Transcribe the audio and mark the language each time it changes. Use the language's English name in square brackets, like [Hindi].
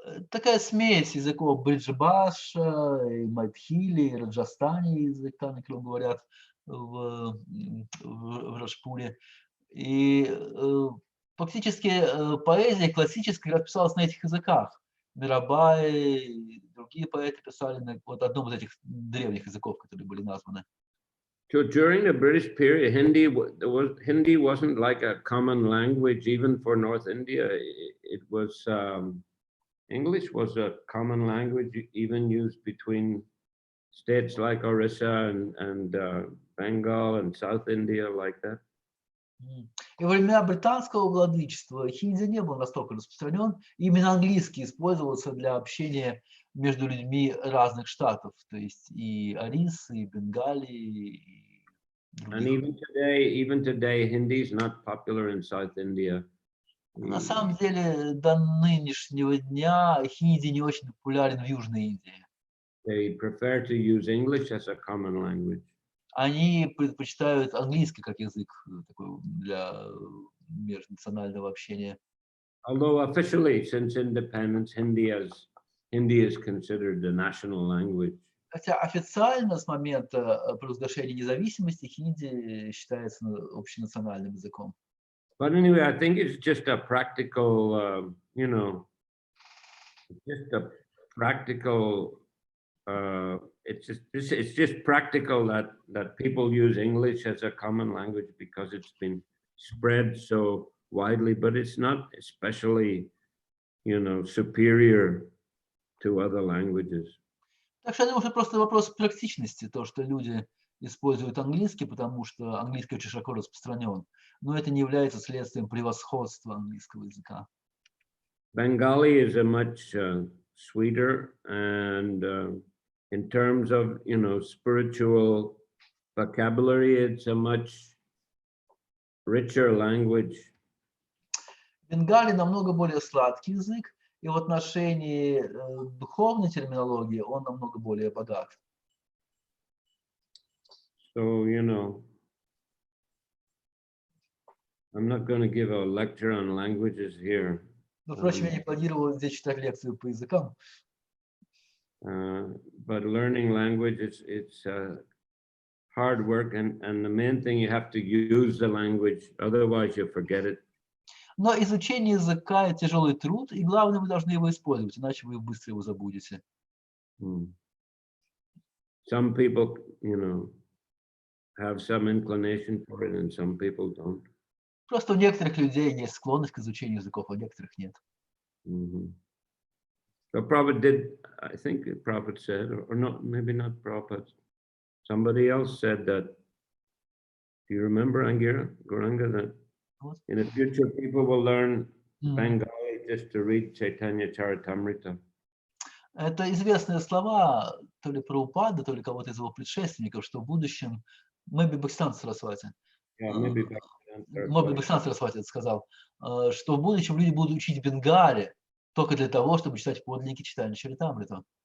[Russian] Такая смесь языков бриджбаша, и майтхили, и раджастани языка, на котором говорят в Раджпуре. И фактически поэзия классическая расписалась на этих языках. Мирабай и другие поэты писали на вот одном из этих древних языков, которые были названы. [English] So during the British period, Hindi wasn't like a common language even for North India. It was English was a common language even used between states like Orissa and Bengal and South India, like that. [Russian] И во времена британского владычества хинди не был настолько распространен. Именно английский использовался для общения между людьми разных штатов, то есть и Орисы, и Бенгалии, и [English] And [Russian] других. [English] even today, Hindi is not popular in South India. [Russian] На самом деле, до нынешнего дня хинди не очень популярен в Южной Индии. [English] They prefer to use English as a common language. [Russian] Они предпочитают английский как язык такой для межнационального общения. [English] Although officially, since independence, Hindi is considered the national language. [Russian] Хотя официально с момента провозглашения независимости хинди считается общенациональным языком. [English] But anyway, I think it's just a practical, it's just practical that people use English as a common language because it's been spread so widely, but it's not especially, superior to other languages. [Russian] Так что я думаю, что просто вопрос практичности, то, что люди используют английский, потому что английский очень широко распространен, но это не является следствием превосходства английского языка. [English] Bengali is a much sweeter and in terms of, spiritual vocabulary, it's a much richer language. [Russian] Бенгали намного более сладкий язык, и в отношении духовной терминологии он намного более богат. [English] So, I'm not going to give a lecture on languages here. [Russian] Но, впрочем, я не планировал здесь читать лекцию по языкам. [English] But learning language, it's hard work, and the main thing, you have to use the language, otherwise you forget it. [Russian] Но изучение языка – это тяжелый труд, и главное, вы должны его использовать, иначе вы быстро его забудете. [English] Some people, have some inclination for it, and some people don't. [Russian] Просто у некоторых людей есть склонность к изучению языков, а у некоторых нет. [English] So Prabhupada did, I think Prabhupada said, or not, maybe not Prabhupada, somebody else said that, do you remember, Angira, Gauranga, that in the future people will learn Bengali just to read Чайтанья Чаритамрите? [Russian] Это известные слова то ли Прабхупады, то ли кого-то из его предшественников, что в будущем, [English] maybe [Russian] Бхактисиданта Сарасвати, Бхактисиданта Сарасвати сказал, что в будущем люди будут учить Бенгали только для того, чтобы читать подлинники Чайтаньи Чаритамриты.